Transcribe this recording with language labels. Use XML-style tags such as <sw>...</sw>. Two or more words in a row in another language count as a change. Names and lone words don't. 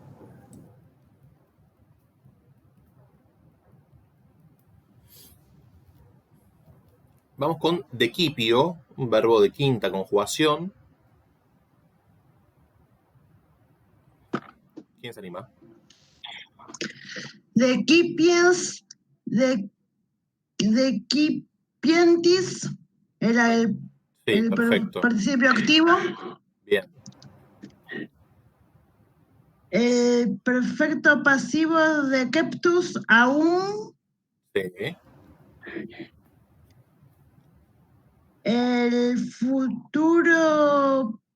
<es>Vamos con decipio, un verbo de quinta conjugación. ¿Quién se anima?</es> <la>Decipiens, decipientis,</la> <es>era el Sí, perfecto. participio activo. Bien. El perfecto pasivo de</es> <la>Keptus aún.</la> <es>Sí. El futuro.</es>